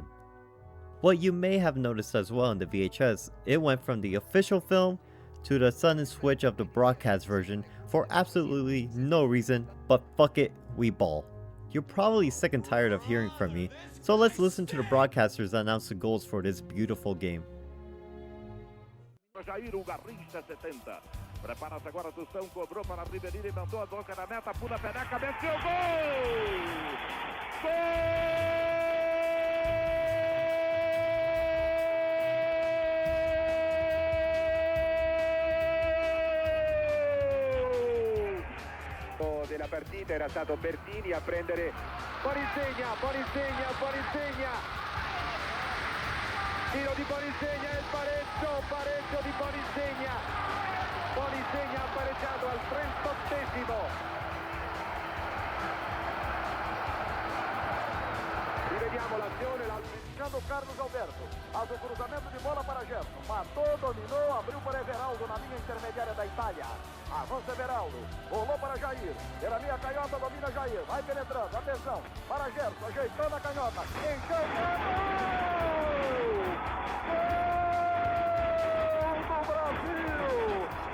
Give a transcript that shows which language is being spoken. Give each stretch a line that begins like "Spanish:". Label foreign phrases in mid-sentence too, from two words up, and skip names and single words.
English: What you may have noticed as well in the VHS, it went from the official film to the sudden switch of the broadcast version for absolutely no reason, but fuck it, we ball. You're probably sick and tired of hearing from me, so let's listen to the broadcasters announce the goals for this beautiful game. Jair Ugarrista 70.
Portuguese: Prepara-se agora, Tostão, cobrou para Ribeirinho e mandou a boca na meta, pula Pelé, cabeceou, gol! Gol!
Italian: Della partita era stato Bertini a prendere Bonisegna, tiro di Bonisegna e il pareggio di Bonisegna. Bonisegna ha pareggiato al 38esimo. Rivediamo l'azione, l'altro
Portuguese: Carlos Alberto, faz o cruzamento de bola para Gerson, matou, dominou, abriu para Everaldo na linha intermediária da Itália. Avança Everaldo, rolou para Jair, pela linha canhota domina Jair, vai penetrando, atenção, para Gerson, ajeitando a canhota, enxergando, gol do Brasil!